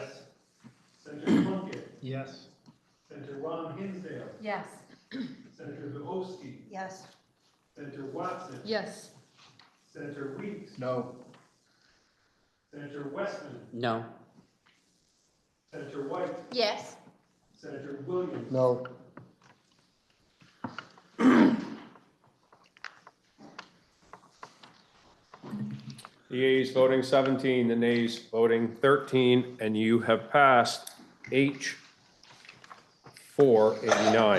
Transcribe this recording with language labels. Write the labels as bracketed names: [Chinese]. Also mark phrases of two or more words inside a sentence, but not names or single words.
[English] Senator Plunkett. Yes. Senator Ron Hinsdale. Yes. Senator Zahoski. Yes. Senator Watson. Yes. Senator Weeks. No. Senator Westman. No. Senator White. Yes. Senator Williams. No. The yeas voting 17, the nays voting 13, and you have passed H 489.